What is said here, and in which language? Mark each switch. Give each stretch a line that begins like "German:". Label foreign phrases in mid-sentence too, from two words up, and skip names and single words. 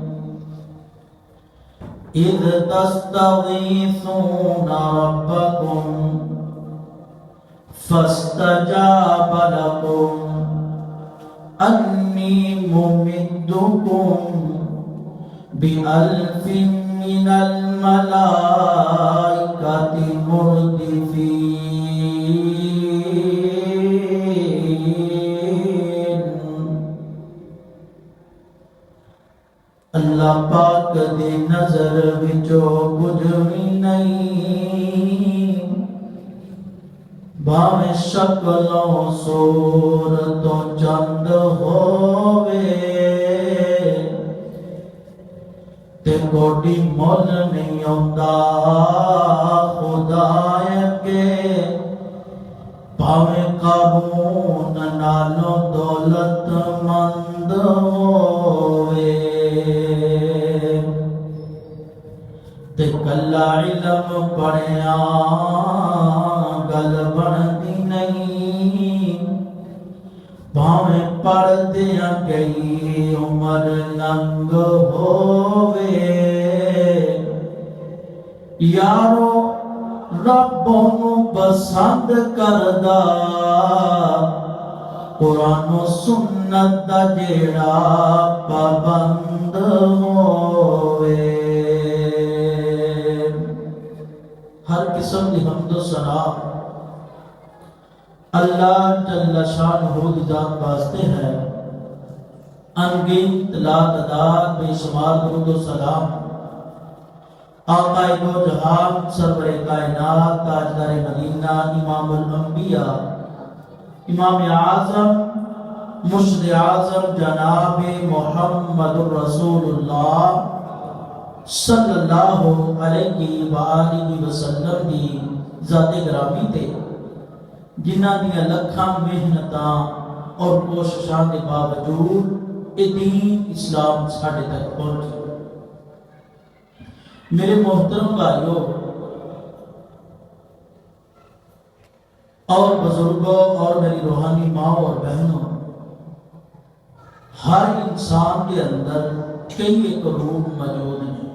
Arabic: إذ تستغيثون ربكم فاستجاب لكم أني ممدكم بألف من الملائكة مردفين.
Punjabi: اللہ پاک دی نظر وچوں کچھ بھی نہیں، بھاویں شکلوں صورتوں چند ہووے تے کوئی مول نہیں آندا خدا کے، بھاویں قارون نالوں دولت مند ہووے تے کلا علم پڑھیا گل بندی نہیں، بھاویں پڑھ دیا گئی عمر لنگ ہووے. یارو رب نو پسند کردا قرآن و سنت دا جیڑا پابند ہووے. ہر قسم کی حمد و ثنا اللہ جل شانہ دی ذات واسطے ہے. انگنت لا تعداد بے شمار درود و سلام آقا دو جہان سرور کائنات تاجدار مدینہ امام الانبیاء امام اعظم مرشد اعظم جناب محمد رسول اللہ
Arabic: صلی اللہ علیہ وآلہ وسلم
Punjabi: دی ذات گرامی تے، جنہ دیا لکھاں محنتاں اور کوششاں کے باوجود یہ دین اسلام ساڑھے تک پہنچے.
Urdu: میرے محترم بھائیوں اور بزرگوں اور میری روحانی ماں اور بہنوں، ہر انسان کے اندر کئی ایک روح موجود ہیں.